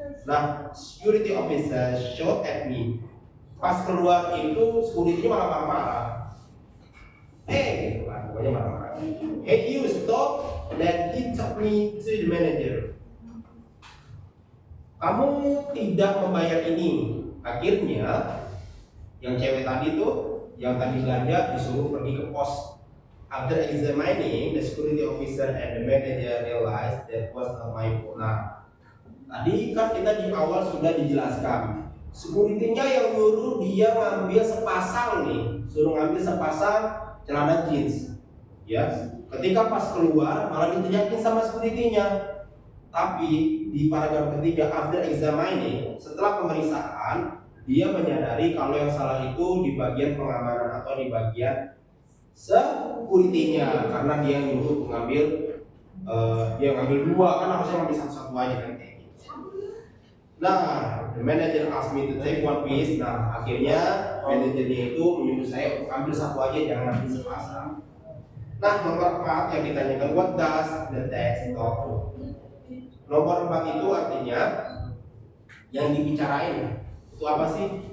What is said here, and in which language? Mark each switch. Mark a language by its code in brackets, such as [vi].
[id] Nah [en] security officer shot at me. [id] Pas keluar itu security malah marah-marah. Gitu kan, pokoknya marah-marah. [en] Hey you stop, then he took me to the manager. [id] Kamu tidak membayar ini. Akhirnya yang cewek tadi tuh, yang tadi belanja disuruh pergi ke pos. [en] After examining, the security officer and the manager realized that was not my fault. [id] Nah, tadi kan kita di awal sudah dijelaskan, security-nya yang nyuruh dia ngambil sepasang nih, suruh ngambil sepasang celana jeans. Ya, ketika pas keluar malah diteriakin sama security-nya. Tapi di paragraf ketiga, [en] after examining, [id] setelah pemeriksaan, dia menyadari kalau yang salah itu di bagian pengamanan atau di bagian security-nya, karena dia nyuruh ngambil dia ngambil dua, kan harusnya ngambil satu-satu aja kan kayak gitu. [en] Nah, the manager asked me to take one piece. [id] Nah, akhirnya manajernya itu menyuruh saya untuk ambil satu aja, jangan ambil sepasang. Nah, nomor 4 yang ditanyakan, [en] what does the text talk to? [id] Nomor 4 itu artinya yang dibicarain itu apa sih?